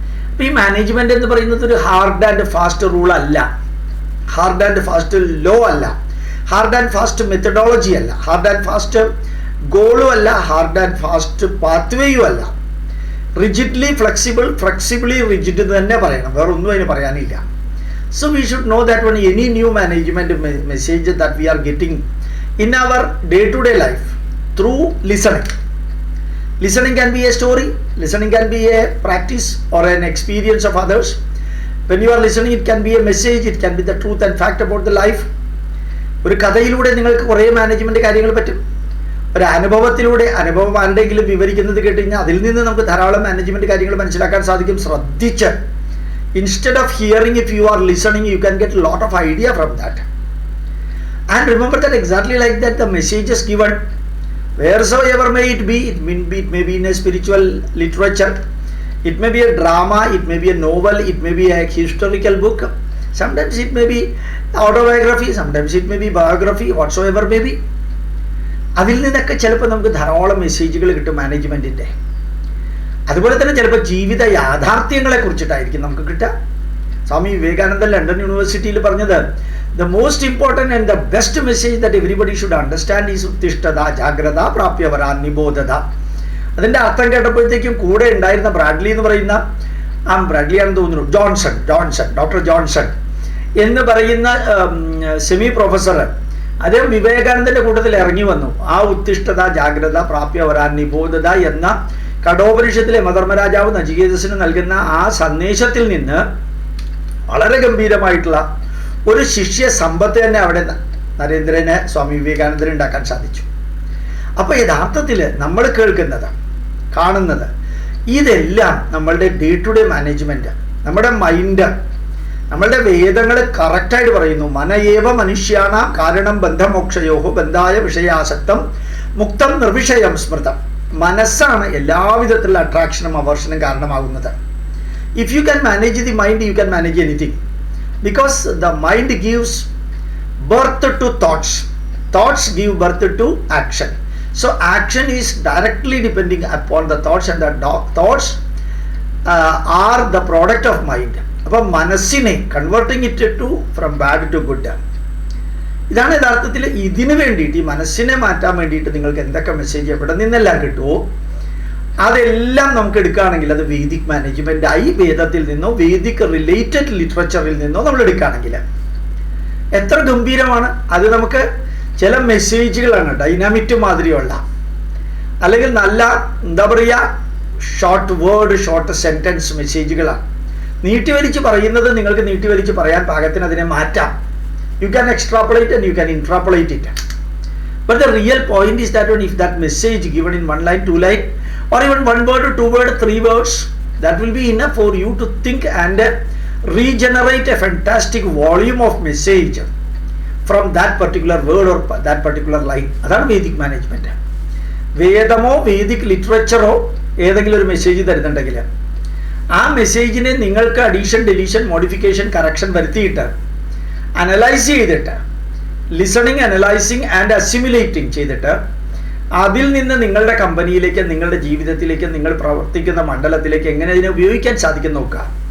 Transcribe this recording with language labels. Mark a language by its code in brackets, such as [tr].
[ml] അപ്പം ഈ മാനേജ്മെന്റ് എന്ന് പറയുന്നത് ഒരു ഹാർഡ് ആൻഡ് ഫാസ്റ്റ് റൂൾ അല്ല, ഹാർഡ് ആൻഡ് ഫാസ്റ്റ് ലോ അല്ല, ഹാർഡ് ആൻഡ് ഫാസ്റ്റ് മെത്തഡോളജി അല്ല, ഹാർഡ് ആൻഡ് ഫാസ്റ്റ് ഗോളും അല്ല, ഹാർഡ് ആൻഡ് ഫാസ്റ്റ് പാത്വേയും അല്ല. [en] rigidly flexible, flexibly rigid [ml] തന്നെ പറയണം, വേറെ ഒന്നും അതിന് പറയാനില്ല. [en] So we should know that one any new management message that we are getting in our day to day life through listening. Listening can be a story, listening can be a practice or an experience of others. When you are listening, it can be a message, it can be the truth and fact about the life. [ml] ഒരു കഥയിലൂടെ നിങ്ങൾക്ക് കുറേ management കാര്യങ്ങൾ പറ്റും. ഒരു അനുഭവം ആരുടെയെങ്കിലും വിവരിക്കുന്നത് കേട്ട് കഴിഞ്ഞാൽ അതിൽ നിന്ന് നമുക്ക് ധാരാളം മാനേജ്മെന്റ് കാര്യങ്ങൾ മനസ്സിലാക്കാൻ സാധിക്കും. [en] ശ്രദ്ധിച്ച്, instead of hearing, if you are listening, you can get a lot of idea from that. And remember that exactly like that, the message is given wheresoever may it be. It may be in a spiritual literature, it may be a drama, it may be a novel, it may be a historical book, sometimes it may be autobiography, sometimes it may be biography, whatsoever may be. [ml] അതിൽ നിന്നൊക്കെ ചിലപ്പോൾ നമുക്ക് ധാരാളം മെസ്സേജുകൾ കിട്ടും മാനേജ്മെന്റിന്റെ. അതുപോലെ തന്നെ ചിലപ്പോൾ ജീവിത യാഥാർത്ഥ്യങ്ങളെ കുറിച്ചിട്ടായിരിക്കും നമുക്ക് കിട്ടുക. സ്വാമി വിവേകാനന്ദൻ ലണ്ടൻ യൂണിവേഴ്സിറ്റിയിൽ പറഞ്ഞത്, [en] the most important and the best message that everybody should understand is [sa] ഉത്തിഷ്ഠത ജാഗ്രത പ്രാപ്യവരാ നിബോധത. [ml] അതിൻ്റെ അർത്ഥം കേട്ടപ്പോഴത്തേക്കും കൂടെ ഉണ്ടായിരുന്ന ബ്രാഡ്ലി എന്ന് പറയുന്ന ബ്രാഡ്ലിയാണെന്ന് തോന്നുന്നു, ഡോക്ടർ ജോൺസൺ എന്ന് പറയുന്ന സെമി പ്രൊഫസർ, അദ്ദേഹം വിവേകാനന്ദന്റെ കൂട്ടത്തിൽ ഇറങ്ങി വന്നു. ആ [sa] ഉത്തിഷ്ഠത ജാഗ്രത പ്രാപ്യവരാ നിബോധത [ml] എന്ന കഠോപനിഷത്തിലെ മധർമ്മരാജാവ് നചികേതസിന് നൽകുന്ന ആ സന്ദേശത്തിൽ നിന്ന് വളരെ ഗംഭീരമായിട്ടുള്ള ഒരു ശിഷ്യ സമ്പത്ത് തന്നെ അവിടെ നരേന്ദ്രന്, സ്വാമി വിവേകാനന്ദന് ഉണ്ടാക്കാൻ സാധിച്ചു. അപ്പോൾ യഥാർത്ഥത്തിൽ നമ്മൾ കേൾക്കുന്നത്, കാണുന്നത്, ഇതെല്ലാം നമ്മളുടെ ഡേ ടു ഡേ മാനേജ്മെന്റ്, നമ്മുടെ മൈൻഡ്, നമ്മളുടെ വേദങ്ങൾ കറക്റ്റായിട്ട് പറയുന്നു. [sa] മനയേവ മനുഷ്യാണ കാരണം ബന്ധമോക്ഷയോഹോ ബന്ധായ വിഷയാസക്തം മുക്തം നിർവിഷയം സ്മൃതം. [ml] മനസ്സാണ് എല്ലാവിധത്തിലുള്ള അട്രാക്ഷനും അവേർഷനും കാരണമാകുന്നത്. [en] If you can manage the mind, you can manage anything. Because the mind gives birth to thoughts, thoughts give birth to action. So action is directly depending upon the thoughts, and the thoughts are the product of mind. [ml] അപ്പോൾ മനസ്സിനെ [en] Converting it to from bad to good. [ml] ഇതാണ് യഥാർത്ഥത്തിൽ ഇതിനു വേണ്ടിയിട്ട്, ഈ മനസ്സിനെ മാറ്റാൻ വേണ്ടിയിട്ട് നിങ്ങൾക്ക് എന്തൊക്കെ മെസ്സേജ് എവിടെ നിന്നെല്ലാം കിട്ടുമോ അതെല്ലാം നമുക്ക് എടുക്കുകയാണെങ്കിൽ അത് വേദിക് മാനേജ്മെന്റ് ആയി. വേദത്തിൽ നിന്നോ വേദിക് റിലേറ്റഡ് ലിറ്ററേച്ചറിൽ നിന്നോ നമ്മൾ എടുക്കുകയാണെങ്കിൽ എത്ര ഗംഭീരമാണ് അത്. നമുക്ക് ചില മെസ്സേജുകളാണ് ഡൈനാമിറ്റ് മാതിരിയുള്ള, അല്ലെങ്കിൽ നല്ല എന്താ പറയുക, ഷോർട്ട് വേർഡ്, ഷോർട്ട് സെന്റൻസ് മെസ്സേജുകളാണ്. നീട്ടിവലിച്ച് പറയുന്നത് നിങ്ങൾക്ക് നീട്ടിവലിച്ച് പറയാൻ പാകത്തിന് അതിനെ മാറ്റാം. [en] You can extrapolate and you can interpolate it. But the real point is that if that message given in 1 line, 2 line, or even 1 word, 2 word, 3 words, that will be enough for you to think and regenerate a fantastic volume of message from that particular word or that particular line. [ml] അതാണ് Vedic management. വേദമോ Vedic ലിറ്ററേച്ചറോ ഏതെങ്കിലും ഒരു message തരുന്നുണ്ടെങ്കിൽ ആ മെസ്സേജിനെ നിങ്ങൾക്ക് addition, deletion, modification, correction വരുത്തിയിട്ട് analyse ചെയ്തിട്ട്, listening, analysing and assimilating ചെയ്തിട്ട് അതിൽ നിന്ന് നിങ്ങളുടെ കമ്പനിയിലേക്ക്, നിങ്ങളുടെ ജീവിതത്തിലേക്ക്, നിങ്ങൾ പ്രവർത്തിക്കുന്ന മണ്ഡലത്തിലേക്ക് എങ്ങനെ അതിനെ ഉപയോഗിക്കാൻ സാധിക്കും നോക്കുക.